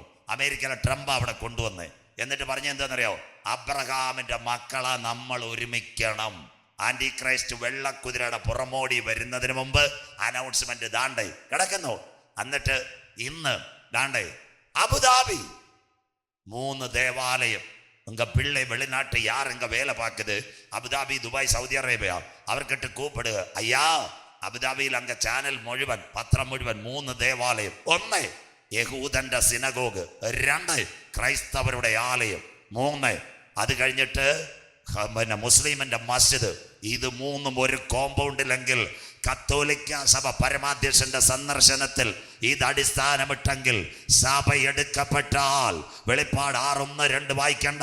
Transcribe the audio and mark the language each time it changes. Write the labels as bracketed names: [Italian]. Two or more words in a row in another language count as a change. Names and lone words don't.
[Malayalam] അമേരിക്കയിലെ ട്രംപ് അവിടെ കൊണ്ടുവന്ന് എന്നിട്ട് പറഞ്ഞ എന്താണെന്നറിയോ? അബ്രഹാമിന്റെ മക്കളെ നമ്മൾ ഒരുമിക്കണം. ആന്റി ക്രൈസ്റ്റ് വെള്ളക്കുതിരയുടെ പുറമോടി വരുന്നതിന് മുമ്പ് അനൗൺസ്മെന്റ് ദാണ്ടേ കിടക്കുന്നു. എന്നിട്ട് ഇന്ന് ദാണ്ടേ അബുദാബി 3 தேவாலயம். [Tamil] உங்க பிள்ளை வெளிநாட்டு யார் இங்க வேலை பார்க்குது? அபுதாபி, துபாய், சவுதி அரேபியா. அவர்கிட்ட கூப்பிடு. ஐயா, [Malayalam] അബുദാബിയിൽ അങ്ക ചാനൽ മുഴുവൻ, പത്രം മുഴുവൻ 3 ദേവാലയം. 1 യഹൂദന്റെ സിനഗോഗ്, 2 ക്രൈസ്തവരുടെ ആലയം, 3 അത് കഴിഞ്ഞിട്ട് മുസ്ലിമിന്റെ മസ്ജിദ്. ഇത് 3ഉം ഒരു കോമ്പൗണ്ടിലെങ്കിൽ കത്തോലിക്ക സഭ പരമാധ്യക്ഷന്റെ സന്ദർശനത്തിൽ ഇത് അടിസ്ഥാനമിട്ടെങ്കിൽ സഭ എടുക്കപ്പെട്ടാൽ വെളിപ്പാട് 6:1-2 വായിക്കണ്ട.